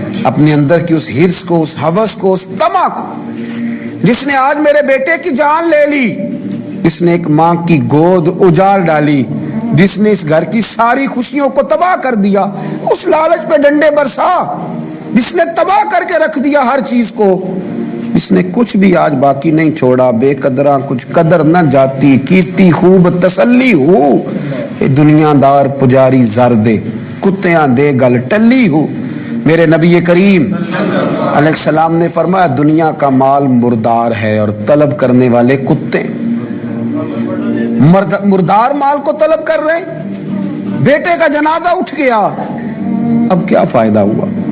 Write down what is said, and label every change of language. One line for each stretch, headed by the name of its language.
Urdu: اپنے اندر کی اس حرص کو، اس ہوس کو، اس طمع کو، جس نے آج میرے بیٹے کی جان لے لی، جس نے ایک ماں کی گود اجاڑ ڈالی، جس نے اس گھر کی ساری خوشیوں کو تباہ کر دیا، اس لالچ پہ ڈنڈے برسا، جس نے تباہ کر کے رکھ دیا ہر چیز کو، جس نے کچھ بھی آج باقی نہیں چھوڑا.
Punjabi: بے قدراں کچھ قدر نہ جاتی، کیتی خوب تسلی ہو، دنیا دار پجاری زر دے، کتیاں دے گل ٹلی ہو.
Urdu: میرے نبی کریم علیہ السلام نے فرمایا دنیا کا مال مردار ہے اور طلب کرنے والے کتے. مردار مال کو طلب کر رہے، بیٹے کا جنازہ اٹھ گیا، اب کیا فائدہ ہوا.